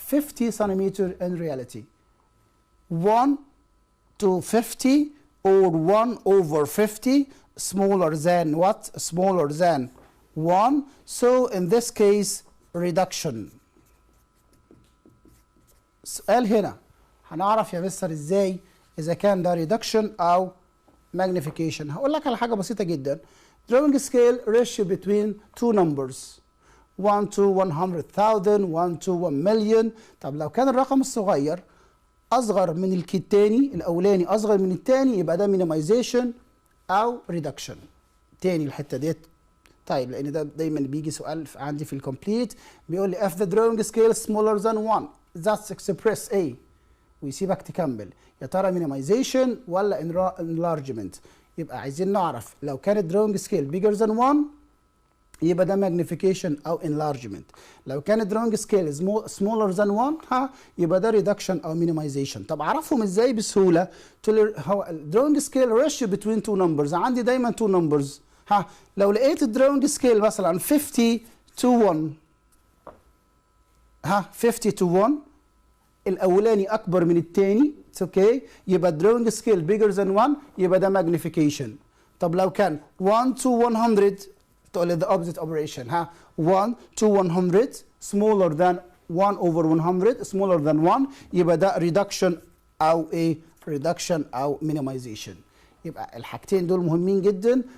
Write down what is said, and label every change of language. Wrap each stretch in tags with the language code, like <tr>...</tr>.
<en>50 centimeter in reality. 1 to 50 or 1 over 50, smaller than what? Smaller than 1. So in this case, reduction.</en> <ar>السؤال هنا هنعرف يا مستر ازاي اذا كان ده reduction او magnification. هقول لك على حاجه بسيطه جدا.</ar> <en>drawing scale ratio between two numbers 1 to 100,000 1 to 1 million.</en> <ar>طب لو كان الرقم الصغير اصغر من التاني، الاولاني اصغر من التاني، يبقى ده minimization او reduction. تاني الحته ديت. طيب لان ده دايما بيجي سؤال عندي في الكومبليت بيقول لي</ar> <en>if the drawing scale smaller than 1 that's express A،</en> <ar>ويسيبك تكمل يا ترى minimization ولا enlargement. يبقى عايزين نعرف لو كان</ar> <en>drawing scale bigger than 1</en> <ar>يبقى ده magnification او enlargement. لو كان</ar> <en>drawing scale smaller than 1</en> <ar>يبقى ده reduction او minimization. طب اعرفهم ازاي بسهوله؟ هو drawing scale</ar> <en>ratio between two numbers،</en> <ar>عندي دايما two numbers. لو لقيت الدراونج سكيل مثلا</ar> <en>50 to 1 50 to 1</en> <ar>الاولاني اكبر من الثاني اوكي، يبقى الدراونج سكيل بيجر ذان 1 يبقى ده ماجنيفيكيشن. طب لو كان</ar> <en>1 to 100</en> <ar>تقول لي</ar> <en>the opposite operation 1 to 100 smaller than 1 over 100 smaller than 1</en> <ar>يبقى ده</ar> <en>reduction</en> <ar>او ايه</ar> <en>reduction او minimization.</en> <ar>يبقى الحاجتين دول مهمين جدا.</ar>